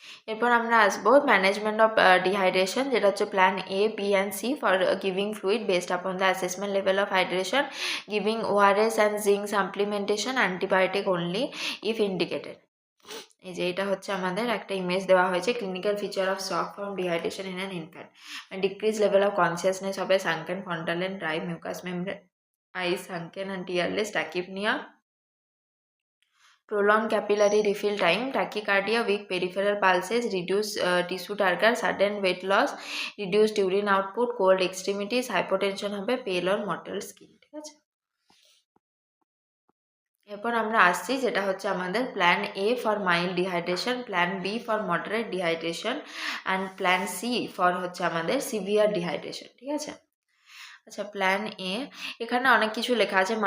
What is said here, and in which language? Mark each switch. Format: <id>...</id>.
<bn>এরপর আমরা আসবো</bn> <en>Management of dehydration, যেটা হচ্ছে plan A, B and C for giving fluid based upon the assessment level of hydration, giving ORS and zinc supplementation, antibiotic only if indicated.</en> <bn>এই যে এটা হচ্ছে আমাদের একটা ইমেজ দেওয়া হয়েছে,</bn> <en>Clinical feature of shock from dehydration in an infant, decrease level of consciousness হবে, sunken frontal and dry mucous membrane, eyes sunken and tearless, tachypnoea, prolonged capillary refill time, tachycardia, weak peripheral pulses, reduced tissue turgor, sudden weight loss, reduced urine output, cold extremities, hypotension হবে, pale or mottled skin।</en> <bn>ঠিক আছে, এরপর আমরা আসছি যেটা হচ্ছে আমাদের</bn> <en>Plan A for mild dehydration, plan B for moderate dehydration and plan C for হচ্ছে আমাদের severe dehydration.</en> <bn>ঠিক আছে, আচ্ছা প্ল্যান এ, এখানে অনেক কিছু লেখা আছে।</bn>